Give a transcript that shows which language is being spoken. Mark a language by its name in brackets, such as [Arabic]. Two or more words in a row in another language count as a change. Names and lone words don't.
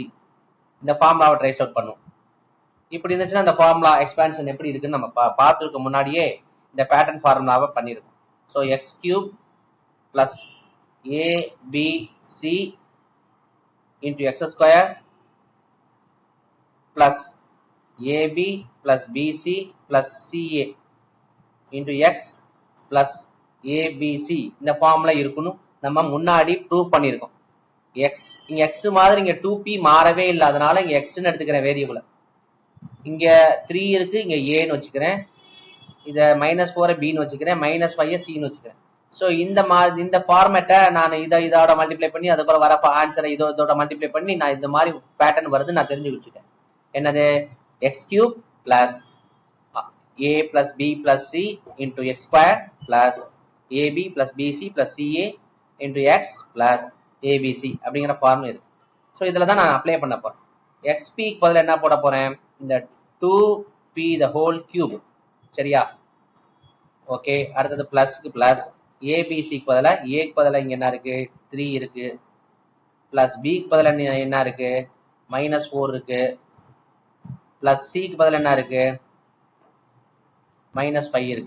[Tamil] இந்த ஃபார்முலாவை [English] trace out [Tamil] பண்ணுவோம். இப்படி இருந்துச்சுன்னா இந்த [English] formula expansion [Tamil] எப்படி இருக்குன்னு நம்ம பார்த்துருக்க முன்னாடியே இந்த [English] pattern formula [Tamil] பண்ணிருக்கோம். [English] so x³ plus ABC into x² plus AB plus BC plus CA into x plus ABC. [Tamil] இந்த ஃபார்முலா இருக்கணும், நம்ம முன்னாடி ப்ரூவ் பண்ணிருக்கோம். இங்க x மாதிரி இங்க 2p மாறவே இல்லை, அதனால இங்க xன்னு எடுத்துக்கிறேன் வேரியபிள். இங்க 3 இருக்கு, இங்க a ன்னு வச்சுக்கிறேன். இத -4 bன்னு வச்சுக்கிறேன், -5 cன்னு வச்சுக்கிறேன். சோ இந்த ஃபார்மேட்டை நான் இதோட மல்டிப்ளை பண்ணி அதுக்கப்புறம் வரப்ப ஆன்சரை இதோட மல்டிப்ளை பண்ணி நான் இந்த மாதிரி பேட்டர்ன் வருது நான் தெரிஞ்சு வச்சுட்டேன். என்னது, [English] x³ plus a plus b plus c into x square plus ab plus bc plus ca into x plus abc [Tamil] அப்படிங்கிற ஃபார்முலா இருக்கு. ஸோ இதில் தான் நான் அப்ளை பண்ண போறேன். xp பதில் என்ன போட போறேன், இந்த 2p [English] the whole cube. [Tamil] சரியா? ஓகே, அடுத்தது பிளஸ்க்கு பிளஸ் ஏபிசிக்கு பதிலா ஏக்கு பதிலா இங்க என்ன இருக்கு 3 இருக்கு, பிளஸ் பிக்கு பதிலா என்ன இருக்கு -4 இருக்கு, பிளஸ் சிக்கு பதிலா என்ன இருக்கு -5 இருக்கு.